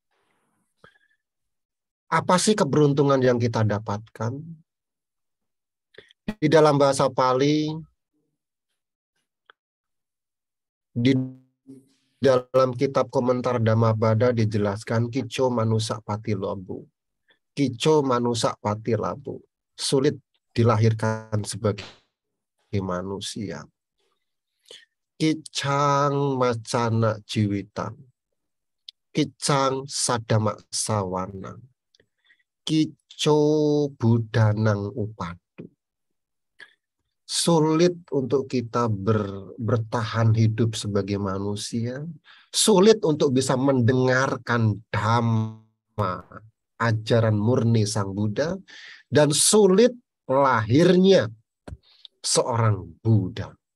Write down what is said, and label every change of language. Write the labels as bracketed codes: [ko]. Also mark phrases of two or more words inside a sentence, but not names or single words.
[id] Apa sih keberuntungan yang kita dapatkan? Di dalam bahasa Pali, di dalam kitab komentar Dhammabada dijelaskan [pi] kico manusa pati labu. Kico manusa pati labu. [id] Sulit dilahirkan sebagai manusia. [pi] Kicang macana jiwitan. Kicang sadama sawana. Kico budanang upadu. [id] Sulit untuk kita bertahan hidup sebagai manusia. Sulit untuk bisa mendengarkan dhamma, ajaran murni Sang Buddha. Dan sulit lahirnya seorang Buddha.